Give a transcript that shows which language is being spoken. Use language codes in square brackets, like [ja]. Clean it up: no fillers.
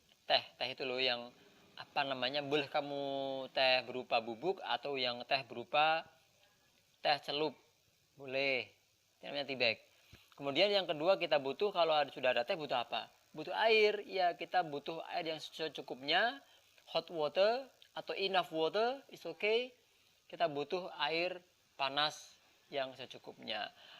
[id] Teh itu loh yang apa namanya? Boleh kamu teh berupa bubuk atau yang teh berupa teh celup. Boleh. Ini namanya tea bag. Kemudian yang kedua kita butuh, kalau sudah ada teh butuh apa? Butuh air. Ya, kita butuh air yang secukupnya. [en] Hot water [id] atau [en] enough water is okay. [id] Kita butuh air panas yang secukupnya.